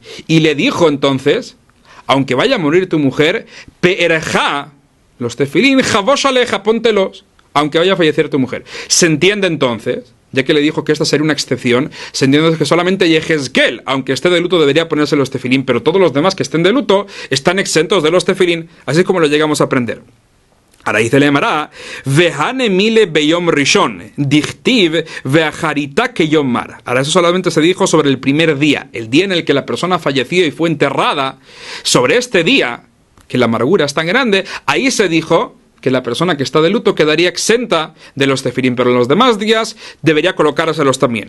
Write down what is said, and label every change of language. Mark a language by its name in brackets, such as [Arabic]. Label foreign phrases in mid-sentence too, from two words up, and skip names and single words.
[Spanish] Y le dijo entonces, aunque vaya a morir tu mujer, pe'erja, los tefilín, [Hebrew] חבוש עליך, [Spanish] póntelos, aunque vaya a fallecer tu mujer. Se entiende entonces, ya que le dijo que esta sería una excepción, se entiende que solamente Yehezkel, aunque esté de luto, debería ponerse los tefilín, pero todos los demás que estén de luto están exentos de los tefilín, así como lo llegamos a aprender. Ahora dice la Gemara, [Hebrew] והני מילי ביום ראשון, דכתיב ואחריתה כיום מר. [Spanish] Ahora eso solamente se dijo sobre el primer día, el día en el que la persona falleció y fue enterrada. Sobre este día, que la amargura es tan grande, ahí se dijo que la persona que está de luto quedaría exenta de los tefilim, pero en los demás días debería colocárselos también.